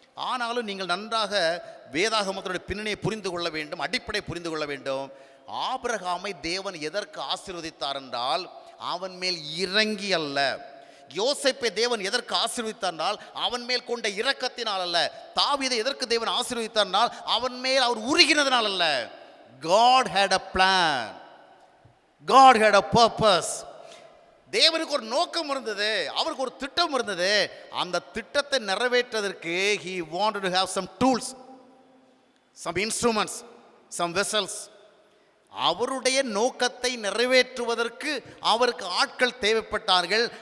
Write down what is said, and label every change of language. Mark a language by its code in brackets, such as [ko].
[ta] ஆனாலும் நீங்கள் நன்றாக வேதாகமத்தினுடைய பின்னணியை புரிந்து கொள்ள வேண்டும், அடிப்படை புரிந்து கொள்ள வேண்டும். ஆபிரகாமை தேவன் எதற்கு ஆசீர்வதித்தார் என்றால், அவன் மேல் இறங்கி அல்ல. யோசேப்பை தேவன் எதற்கு ஆசீர்வதித்தார், அவன் மேல் கொண்ட இரக்கத்தினால் அல்ல. தாவீதை எதற்கு தேவன் ஆசீர்வதித்தார், அவன் மேல் அவர் உருகினதனால் அல்ல. [en] God had a plan, God had a purpose. [ta] தேவனுக்கு ஒரு நோக்கம் இருந்தது, அவருக்கு ஒரு திட்டம் இருந்தது. அந்த திட்டத்தை நிறைவேற்றுவதற்கு [en] he wanted to have some tools, some instruments, some vessels. [ta] அவருடைய நோக்கத்தை நிறைவேற்றுவதற்கு அவருக்கு ஆட்கள் தேவைப்பட்டார்கள்.